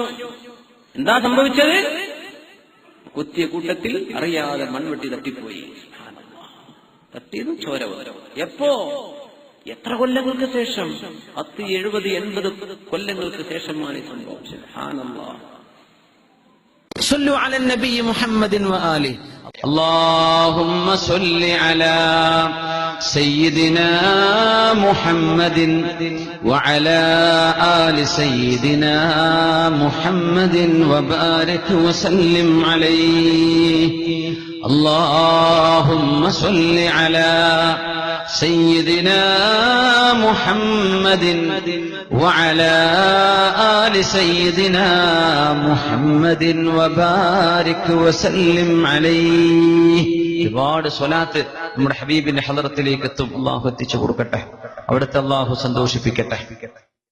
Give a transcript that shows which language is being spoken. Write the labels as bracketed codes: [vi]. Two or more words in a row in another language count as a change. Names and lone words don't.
[ml] എന്താ സംഭവിച്ചത്? കുത്തിയ കൂട്ടത്തിൽ അറിയാതെ മൺവെട്ടി തട്ടിപ്പോയി. തട്ടിയതും ചോര വരും. എപ്പോ? എത്ര കൊല്ലങ്ങൾക്ക് ശേഷം? 10, 70, 80 കൊല്ലങ്ങൾക്ക് ശേഷമാണ് സംഭവം. സുബ്ഹാനല്ലാഹ്. [ar] صلوا على النبي محمد وآله. اللهم صل على سيدنا محمد وعلى آل سيدنا محمد وبارك وسلم عليه. اللهم صل على سيدنا محمد وعلى آل سيدنا محمد وبارك وسلم عليه. [ml] ഒരുപാട് സ്വലാത്ത് നമ്മുടെ ഹബീബിന്റെ ഹളറത്തിലേക്ക് എത്തും. അള്ളാഹു എത്തിച്ചു കൊടുക്കട്ടെ, അവിടുത്തെ അള്ളാഹു സന്തോഷിപ്പിക്കട്ടെ.